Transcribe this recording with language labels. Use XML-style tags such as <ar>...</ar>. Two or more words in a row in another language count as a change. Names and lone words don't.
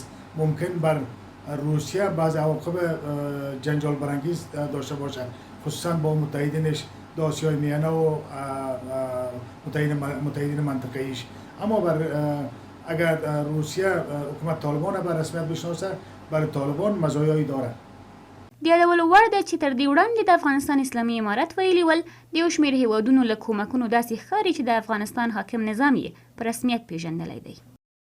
<fa>ممکن بر روسیه بعض عواقب جنجال برانگیز داشته باشه، خصوصا با متحدینش در آسیای میانه و متحدین منطقه‌ایش. اما اگر روسیه حکومت طالبان به رسمیت بشناسه برای طالبان مزایایی داره.</fa> <ps>د یادولو وړ ده چې تر دې وړاندې د افغانستان اسلامي امارت ویلي ول د یو شمېر هیوادونو له کومکونو داسې ښکاري چې د افغانستان حاکم نظام یې په رسمیت پیژندلی دی.</ps>